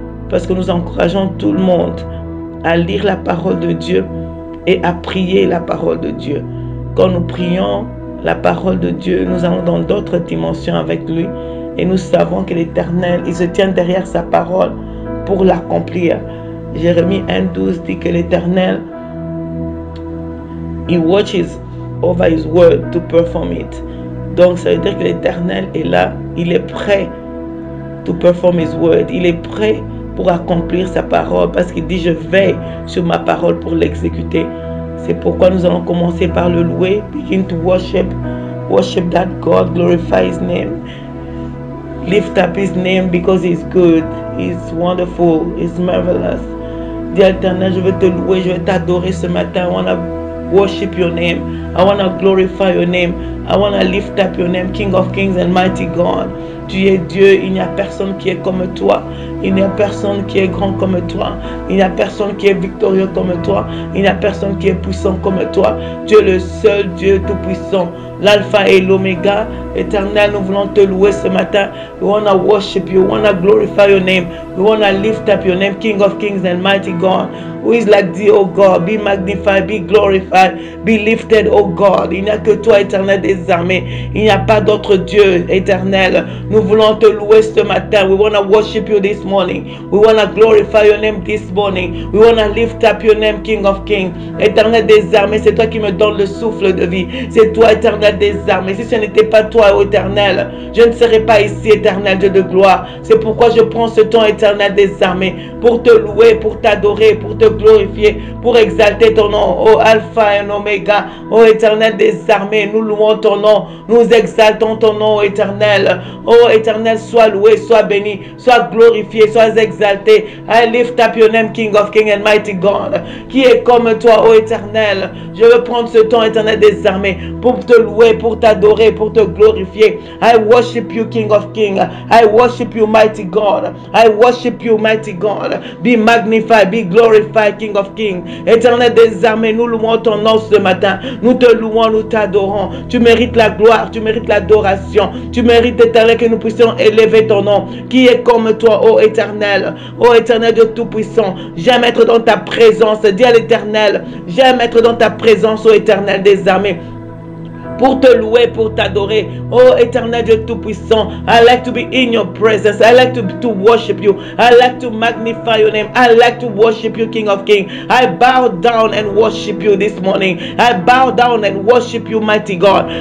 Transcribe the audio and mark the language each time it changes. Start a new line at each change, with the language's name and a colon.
French: Parce que nous encourageons tout le monde à lire la parole de Dieu et à prier la parole de Dieu. Quand nous prions la parole de Dieu, nous allons dans d'autres dimensions avec lui. Et nous savons que l'Éternel, il se tient derrière sa parole pour l'accomplir. Jérémie 1:12 dit que l'Éternel,
English: he watches over his word to perform it.
French: Donc ça veut dire que l'Éternel est là, il est prêt
English: to perform his word.
French: Il est prêt pour accomplir sa parole parce qu'il dit je veille sur ma parole pour l'exécuter. C'est pourquoi nous allons commencer par le louer,
English: begin to worship that God, glorify his name. Lift up his name because he's good, he's wonderful, he's marvelous.
French: Dis à l'Éternel, je veux te louer, je veux t'adorer ce matin.
English: I want to worship your name. I want to glorify your name. I want to lift up your name, King of Kings and Mighty God.
French: Tu es Dieu, il n'y a personne qui est comme toi. Il n'y a personne qui est grand comme toi. Il n'y a personne qui est victorieux comme toi. Il n'y a personne qui est puissant comme toi. Tu es le seul Dieu tout-puissant, l'alpha et l'oméga. Éternel, nous voulons te louer ce matin.
English: We want to worship you. We want to glorify your name. We want to lift up your name, King of Kings and Mighty God. Who is like thee, O God? Be magnified, be glorified, be lifted, O God.
French: Il n'y a que toi, Éternel des armées. Il n'y a pas d'autre Dieu, Éternel. Nous voulons te louer ce matin.
English: We want to worship you this morning. We want to glorify your name this morning. We want to lift up your name, King of Kings.
French: Éternel des armées, c'est toi qui me donnes le souffle de vie. C'est toi, Éternel des armées. Si ce n'était pas toi, ô Éternel, je ne serais pas ici, Éternel Dieu de gloire. C'est pourquoi je prends ce temps, Éternel des armées, pour te louer, pour t'adorer, pour te glorifier, pour exalter ton nom, ô Alpha et Oméga, ô Éternel des armées. Nous louons ton nom, nous exaltons ton nom, ô Éternel. Ô Éternel, sois loué, sois béni, sois glorifié, sois exalté.
English: I lift up your name, King of Kings and Mighty God.
French: Qui est comme toi, ô Éternel? Je veux prendre ce temps, Éternel des armées, pour te louer, pour t'adorer, pour te glorifier.
English: I worship you, King of Kings. I worship you, mighty God. I worship you, mighty God. Be magnified, be glorified, King of Kings.
French: Éternel des armées, nous louons ton nom ce matin. Nous te louons, nous t'adorons. Tu mérites la gloire, tu mérites l'adoration. Tu mérites, Éternel, que nous puissions élever ton nom. Qui est comme toi, ô Éternel? Ô Éternel de Tout-Puissant, j'aime être dans ta présence. Dis à l'Éternel, j'aime être dans ta présence, ô Éternel des armées, pour te louer, pour t'adorer. Oh Éternel Dieu Tout-Puissant,
English: I like to be in your presence. I like to worship you. I like to magnify your name. I like to worship you, King of Kings. I bow down and worship you this morning. I bow down and worship you, mighty God.